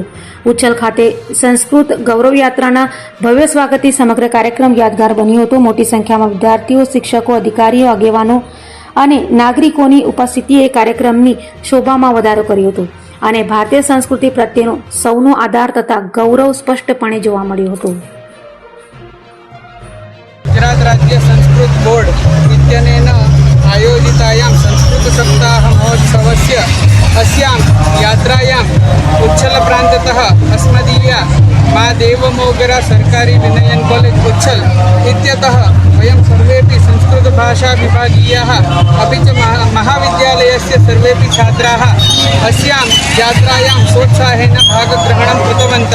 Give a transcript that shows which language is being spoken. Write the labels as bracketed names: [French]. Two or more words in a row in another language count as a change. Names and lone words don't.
[Gujarati] ઉચ્છલ ખાતે સંસ્કૃત ગૌરવ યાત્રાના ભવ્ય સ્વાગતથી સમગ્ર કાર્યક્રમ યાદગાર બન્યો હતો। મોટી સંખ્યામાં વિદ્યાર્થીઓ, શિક્ષકો, અધિકારીઓ, આગેવાનો અને નાગરિકોની ઉપસ્થિતિએ કાર્યક્રમની શોભામાં વધારો કર્યો હતો અને ભારતીય સંસ્કૃતિ પ્રત્યેનો સૌનો આદર તથા ગૌરવ સ્પષ્ટપણે જોવા મળ્યો હતો। [Sanskrit] गुजरात राज्य संस्कृत बोर्ड इत्यनेन आयोजितायां संस्कृत सप्ताह महोत्सवस्य अस्यां यात्रायां उच्छल प्रान्ततः अस्मदीय मा देवमोगरा सरकारी विनयन कॉलेज उच्छल इत्यतः वयं सर्वेपि संस्कृत भाषा विभागीयाः अपि च महाविद्यालयस्य सर्वेपि छात्राः अस्यां यात्रायां सोत्साहेन भागग्रहणं कृतवन्तः।